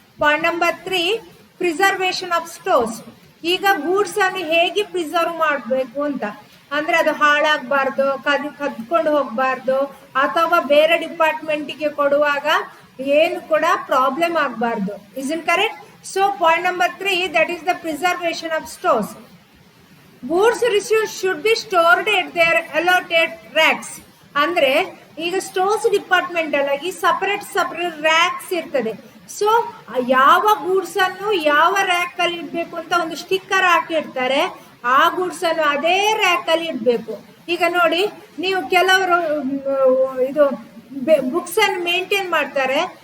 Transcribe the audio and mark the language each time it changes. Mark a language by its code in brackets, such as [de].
[en] Point number 3 preservation of stores. [kn] ಈಗ goods ಅನ್ನು ಹೇಗೆ ಪ್ರಿಸರ್ವ್ ಮಾಡಬೇಕು ಅಂತ ಅಂದ್ರೆ ಅದು ಹಾಳಾಗಬಾರ್ದು, ಕದ್ಕೊಂಡು ಹೋಗಬಾರ್ದು, ಅಥವಾ ಬೇರೆ ಡಿಪಾರ್ಟ್ಮೆಂಟಿಗೆ ಕೊಡುವಾಗ ಏನು ಕೂಡ ಪ್ರಾಬ್ಲಮ್ ಆಗಬಾರ್ದು. [en] Is in correct? So point number 3 that is the preservation of stores. Goods received should be stored at their allotted racks. [kn] ಅಂದ್ರೆ ಈಗ ಸ್ಟೋರ್ಸ್ ಡಿಪಾರ್ಟ್ಮೆಂಟ್ ಅಲ್ಲಿ ಸಪರೇಟ್ ರ್ಯಾಕ್ಸ್ ಇರ್ತದೆ. ಸೊ ಯಾವ ಗೂಡ್ಸ್ ಅನ್ನು ಯಾವ ರ್ಯಾಕ್ ಅಲ್ಲಿ ಇಡ್ಬೇಕು ಅಂತ ಒಂದು ಸ್ಟಿಕ್ಕರ್ ಹಾಕಿರ್ತಾರೆ. ಆ ಗೂಡ್ಸ್ ಅನ್ನು ಅದೇ ರ್ಯಾಕ್ ಅಲ್ಲಿ ಇಡ್ಬೇಕು. ಈಗ ನೋಡಿ, ನೀವು ಕೆಲವರು ಇದು ಬುಕ್ಸ್ ಅನ್ನು ಮೇಂಟೈನ್ ಮಾಡ್ತಾರೆ.